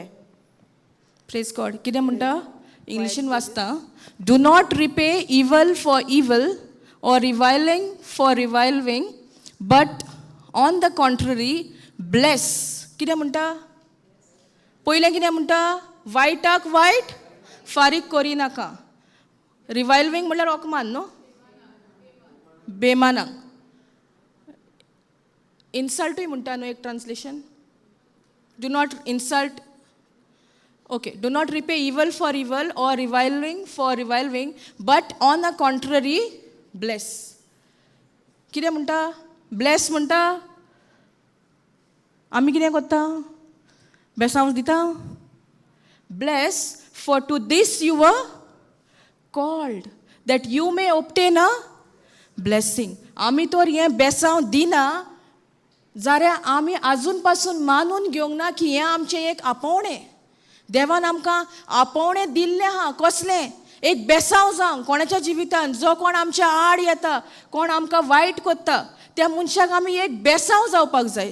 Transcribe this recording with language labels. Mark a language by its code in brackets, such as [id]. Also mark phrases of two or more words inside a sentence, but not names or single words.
[en] praise God [kok] कितें म्हणटा इंग्लिशीन वाचता [en] do not repay evil for evil or reviling for reviling but on the contrary bless [kok] कितें म्हणटा पयलें कितें म्हणटा वायटाक वायट फारीक करिनाका रिवायलिंग म्हणल्यार ओकमान न्हू बेमानाक इन्सल्टूय म्हणटा न्हू एक [en] translation do not insult Okay, do not repay evil for evil or reviling for reviling, but on the contrary, bless. [kok] कितें म्हणटा? ब्लेस म्हणटा. आमी कितें करता? बेसांव दिता? [en] Bless, for to this you were called, that you may obtain a blessing. [kok] आमी तर हें बेसांव दिना जाल्यार आमी आजून पासून मानून घेवंक ना की हें आमचें एक आपोवणें. देवान आमकां आपोवणें दिल्लें आहा. कसलें? एक बेसांव जावं कोणाच्या जिवितांत. जो कोण आमच्या आड येता, कोण आमकां वायट करता, त्या मनशाक आमी एक बेसांव जावपाक जाय.